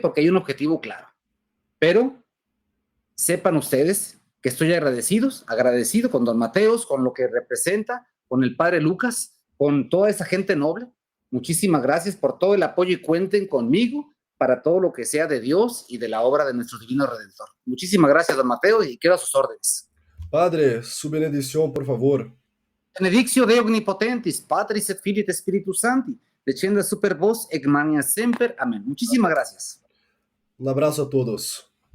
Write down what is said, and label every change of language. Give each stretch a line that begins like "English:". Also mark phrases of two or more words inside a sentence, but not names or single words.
Spanish: Porque hay un objetivo claro. Pero sepan ustedes que estoy agradecido con don Mateos, con lo que representa, con el padre Lucas, con toda esa gente noble. Muchísimas gracias por todo el apoyo y cuenten conmigo para todo lo que sea de Dios y de la obra de nuestro Divino Redentor. Muchísimas gracias, don Mateo, y quedo a sus órdenes. Padre, su benedición, por favor.
Latin: Benedictio Dei Omnipotentis, Patris et Filii et Spiritus Sancti, descenda super vos, et mania semper.
Spanish: Amén. Muchísimas gracias. Un abrazo a todos.